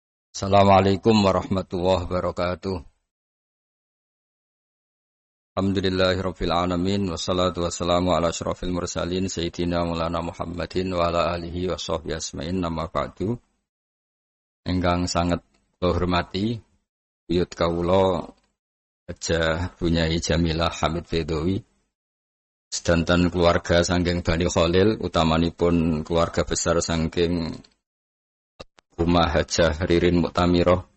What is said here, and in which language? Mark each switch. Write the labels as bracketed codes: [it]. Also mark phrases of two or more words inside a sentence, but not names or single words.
[ar] السلام عليكم ورحمة الله وبركاته. الحمد لله رب العالمين والصلاة والسلام على أشرف المرسلين سيدنا مولانا محمد وعلى آله وصحبه أجمعين أما بعد. [jv] Ingkang sangat kula hormati buyut kawula Hajah Bunyai Jamilah Hamid Fedawi sedanten keluarga saking Bani Khalil utamanipun [id] keluarga besar [jv] saking Rumah Hajah Ririn Muktamirah.